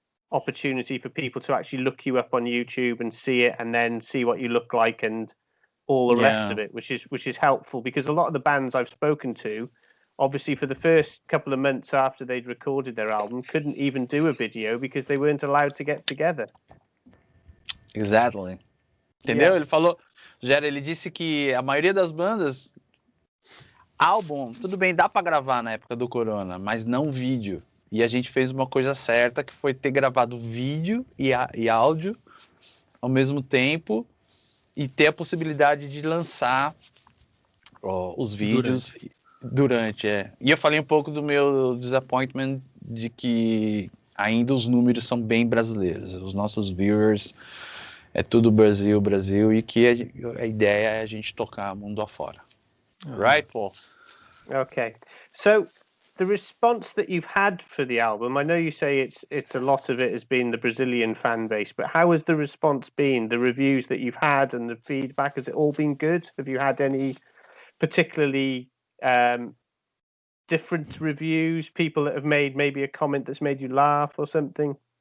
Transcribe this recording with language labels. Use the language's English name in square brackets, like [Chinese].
[English] opportunity for people to actually look you up on YouTube and see it, and then see what you look like and all the rest of it, which is helpful, because a lot of the bands I've spoken to, obviously for the first couple of months after they'd recorded their album, couldn't even do a video because they weren't allowed to get together. Exactly. Entendeu? [Portuguese] Ele falou, ele disse que a maioria das bandas, álbum, tudo bem, dá pra gravar na época do Corona, mas não vídeo. E a gente fez uma coisa certa, que foi ter gravado vídeo e áudio ao mesmo tempo e ter a possibilidade de lançar os vídeos durante. E eu falei um pouco do meu disappointment de que ainda os números são bem brasileiros. Os nossos viewers é tudo Brasil, e que a ideia é a gente tocar mundo afora. [English] Right, Paul? Okay. So the response that you've had for the album, I know you say it's a lot of it has been the Brazilian fan base, but how has the response been? The reviews that you've had and the feedback, has it all been good? Have you had any particularly different reviews, people that have made maybe a comment that's made you laugh or something?